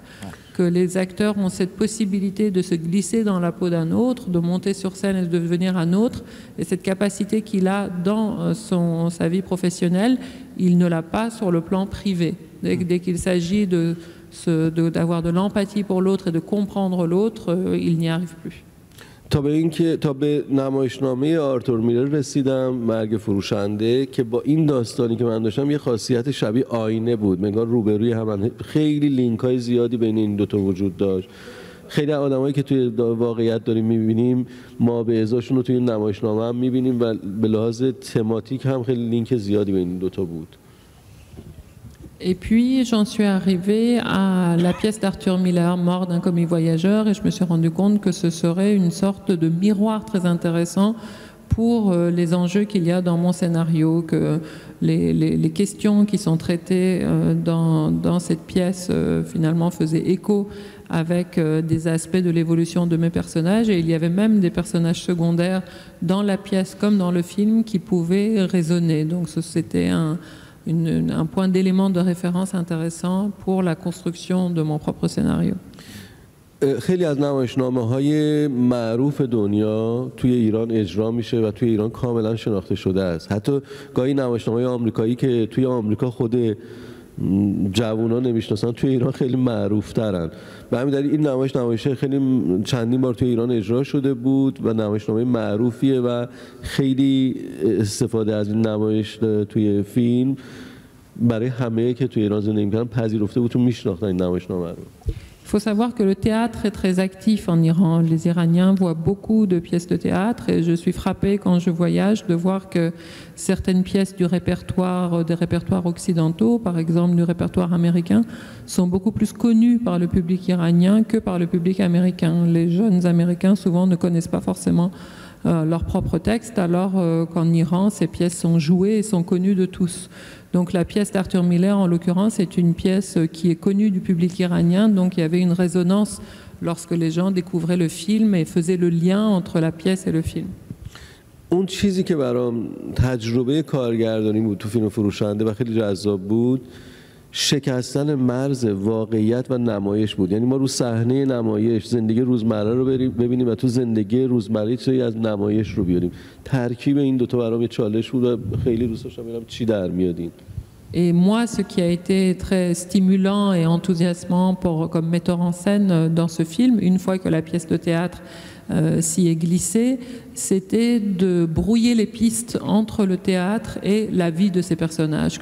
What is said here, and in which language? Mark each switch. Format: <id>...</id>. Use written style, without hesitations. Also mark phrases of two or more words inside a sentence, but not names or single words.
<fr>Que les acteurs ont cette possibilité de se glisser dans la peau d'un autre, de monter sur scène et de devenir un autre. Et cette capacité qu'il a dans sa vie professionnelle, il ne l'a pas sur le plan privé. Dès qu'il s'agit d'avoir de l'empathie pour l'autre et de comprendre l'autre, il n'y arrive plus.</fr> <fa>تا به نمایشنامه آرتور میلر رسیدم، مرگ فروشنده، که با این داستانی که من داشتم یه خاصیت شبیه آینه بود، انگار روبروی هم، خیلی لینک‌های زیادی بین این دوتا وجود داشت. خیلی آدمایی که توی واقعیت داریم می‌بینیم ما به ازاشون رو توی نمایشنامه هم می‌بینیم و به لحاظ تماتیک هم خیلی لینک زیادی بین این دوتا بود.</fa> <fr>Et puis, j'en suis arrivée à la pièce d'Arthur Miller, Mort d'un commis voyageur, et je me suis rendu compte que ce serait une sorte de miroir très intéressant pour les enjeux qu'il y a dans mon scénario, que les questions qui sont traitées dans cette pièce finalement faisaient écho avec des aspects de l'évolution de mes personnages, et il y avait même des personnages secondaires dans la pièce comme dans le film qui pouvaient résonner. Donc c'était un point d'élément de référence intéressant pour la construction de mon propre scénario.</fr> <fa>خیلی از نمایشنامه‌های معروف دنیا توی ایران اجرا میشه و توی ایران کاملا شناخته شده است. حتی گاهی نمایشنامه‌های آمریکایی که توی آمریکا خود جوونا نمیشناسن توی ایران خیلی معروف ترن. به همین دلیل این نمایش خیلی چندین بار توی ایران اجرا شده بود و نمایشنامه معروفیه و خیلی استفاده از این نمایش توی فیلم برای همه که توی ایران زندگی می‌کردن پذیرفته بود، چون میشناختن این نمایشنامه رو.</fa> <fr>Il faut savoir que le théâtre est très actif en Iran. Les Iraniens voient beaucoup de pièces de théâtre et je suis frappée quand je voyage de voir que certaines pièces du répertoire, des répertoires occidentaux, par exemple du répertoire américain, sont beaucoup plus connues par le public iranien que par le public américain. Les jeunes Américains souvent ne connaissent pas forcément leurs propres textes, alors qu'en Iran, ces pièces sont jouées et sont connues de tous. Donc la pièce d'Arthur Miller, en l'occurrence, est une pièce qui est connue du public iranien, donc il y avait une résonance lorsque les gens découvraient le film et faisaient le lien entre la pièce et le film.</fr> <fa>اون چیزی که برام تجربه کارگردانی بود تو فیلم فروشنده و خیلی جذاب بود، شکستن مرز واقعیت و نمایش بود. یعنی ما رو صحنه نمایش زندگی روزمره رو ببینیم و تو زندگی روزمره چیزی از نمایش رو بیاریم. ترکیب این دوتا برام یه چالش بود و خیلی دوست داشتم ببینم چی در میاد این.</fa> <fr>Et moi, ce qui a été très stimulant et enthousiasmant comme metteur en scène dans ce film, une fois que la pièce de théâtre s'y est glissée, c'était de brouiller les pistes entre le théâtre et la vie de ces personnages.</fr>